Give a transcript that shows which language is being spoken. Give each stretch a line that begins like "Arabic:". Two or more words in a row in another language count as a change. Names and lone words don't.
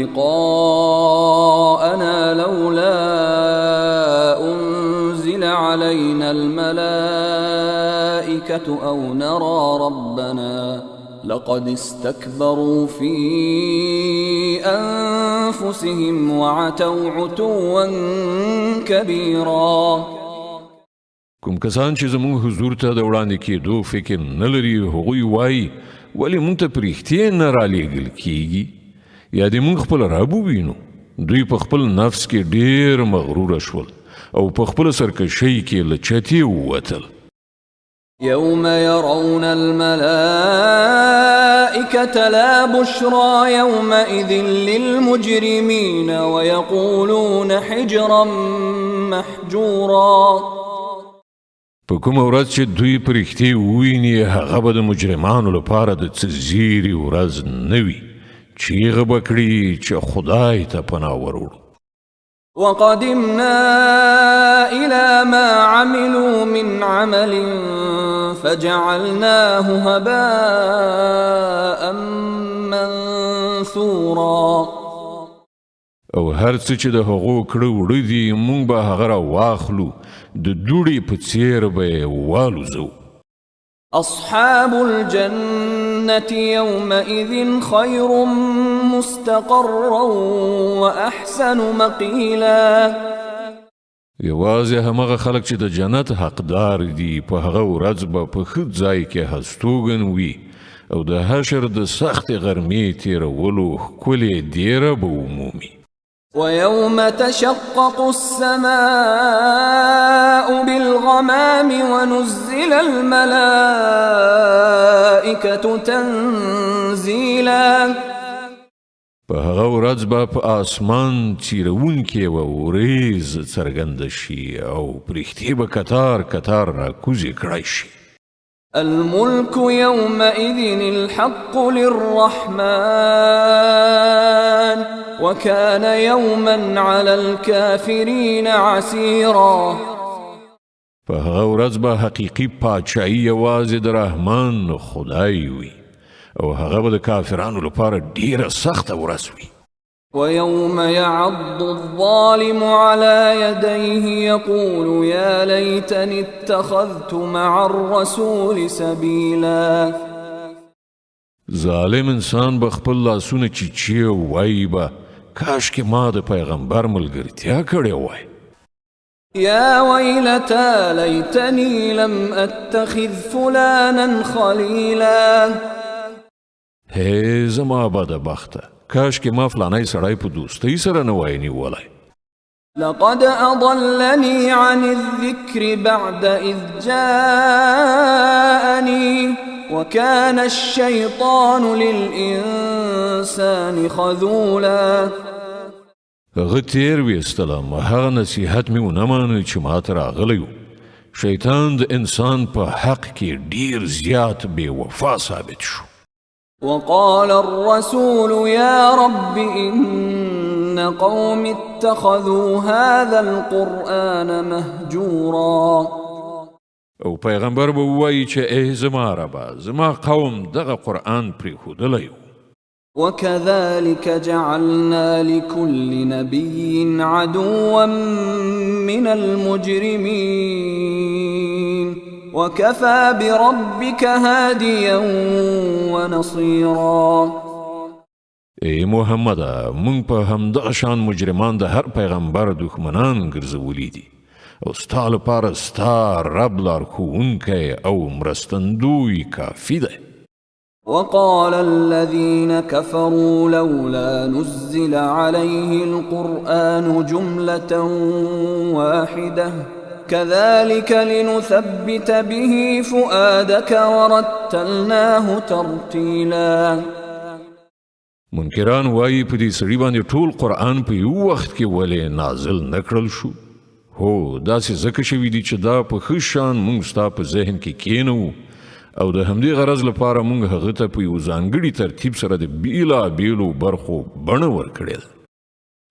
Arabic: لقاءنا لولا أنزل علينا الملائكة أو نرى ربنا لقد استكبروا في أنفسهم وعتوا عتوا كبيرا.
Pashto: کوم کسان چې زموږ حضور ته د وړاندې کېدو فکر نه لري هغوی وایي ولې موږ ته پرېښتې نه رالیږل کیږي یا دې موږ خپل رب ووینو. دوی په خپل نفس کې ډېر مغروره شول او په خپل سرکشۍ کې له چتې ووتل.
Arabic: يوم يرون الملائكة لا بشرى يومئذ للمجرمين ويقولون حجرا محجورا.
Pashto: په کومه ورځ چې دوی پرښتې وویني هغه به د مجرمانو لپاره د څه زیري ورځ نه وي. چیغه به کړي چې خدای ته پناه وروړو.
Arabic: وقدمنا إلى ما عملوا من عمل فجعلناه هباء منثورا.
Pashto: او هر څه چې د هغو کړه وړه دي موږ به هغه راواخلو د دوړې په څېر به یې والوزو.
Arabic: أصحاب الجنة يومئذ خير مستقرا وأحسن مقيلا.
Pashto: یوازې همغه خلک چې د جنت حقدار دي په هغه ورځ به په ښه ځای کې هستوګن وي او د حشر د سختې غرمې تېرولو ښکلې دیره به ومومي.
Arabic: ويوم تشقق السماء بالغمام ونزل الملائكة تنزيلا.
Pashto: په هغه ورځ به په آسمان څیرونکې و وریځ څرګنده شي او پرښتې به کتار کتار راکوزې کړی شي.
Arabic: الملك يومئذ الحق للرحمن وكان يوما على الكافرين عسيرا.
Pashto: په هغه ورځ به حقیقي پاچاهي یوازې د رحمان خدای وي او هغه به د کافرانو لپاره ډیره سخته ورځ وي.
Arabic: ويوم يعض الظالم على يديه يقول يا ليتني اتخذت مع الرسول سبيلا.
Pashto: ظالم انسان به خپل لاسونه چیچي وایي به کاش کې ما د پیغمبر ملګرتیا کړې وای.
Arabic: يا ويلتى ليتني لم اتخذ فلانا خليلا.
Pashto: هی زما بدبخته کاش کې ما فلانی سړی په دوستۍ سره نه وای نیولی.
Arabic: لقد أضلني عن الذكر بعد إذ جاءني وكان الشيطان للإنسان خذولا.
Pashto: هغه تیر ویستلم هغه نصیحت مې ونه مانه چې ما ته راغلی و. شیطان د انسان په حق کې ډیر زیات بې وفا ثابت شو.
Arabic: وقال الرسول يا رب إن قوم اتخذوا هذا القرآن مهجورا.
Pashto: او پیغمبر به وایي چې ای زما ربه زما قوم دغه قرآن پرېښودلی و.
Arabic: وكذلك جعلنا لكل نبي عدوا من المجرمين وكفى بربك هاديا ونصيرا.
Pashto: ای محمده مونږ په همدغه شان مجرمان د هر پیغمبر دښمنان ګرځولي دي او ستا لپاره ستا رب لارښوونکی او مرستندوی کافي دی.
Arabic: وقال الذين كفروا لولا نزل عليه القرآن جملة واحدة كذلك لنثبت به فؤادك ورتلناه ترتيلا.
Pashto: منکران وایي په دې سړي باندې ټول قرآن په یو وخت کې ولې نازل نه کړل شو. هو داسې ځکه شوي دي چې دا په ښه شان موږ ستا په ذهن کې کېنوو او د همدې غرض لپاره موږ هغه ته په یو ځانګړي ترتیب سره د بیلابیلو برخو بڼه ورکړې ده.